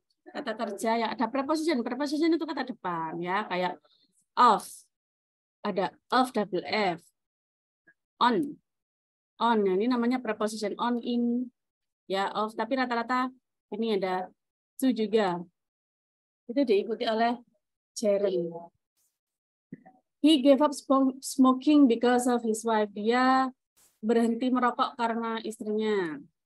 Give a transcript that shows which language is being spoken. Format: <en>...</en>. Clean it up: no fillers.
<id>Kata kerja yang ada preposition. Preposition itu kata depan ya, kayak of. Ada of double F. On. On. Nah, ini namanya preposition on, in, ya of. Tapi rata-rata ini ada to juga. Itu diikuti oleh gerund.</id> <en>He gave up smoking because of his wife.</en> <id>Dia berhenti merokok karena istrinya.</id>